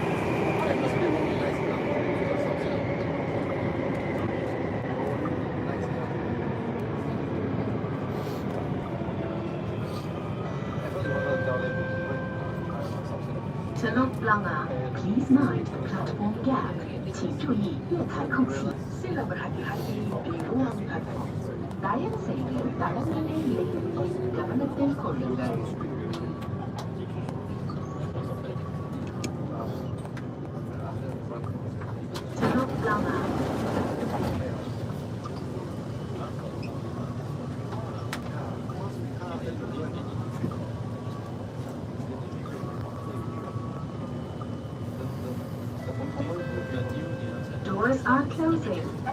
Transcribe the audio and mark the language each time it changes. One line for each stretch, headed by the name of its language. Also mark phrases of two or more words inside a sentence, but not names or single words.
English: Telok Blangah, please mind platform gap.
Chinese: 请注意月台空隙。
Malay: Sila berhati-hati di ruang platform. Layan seiring dalam memilih
English: Government Corridor.
Malay: Telok Blangah.
English: Doors are closing.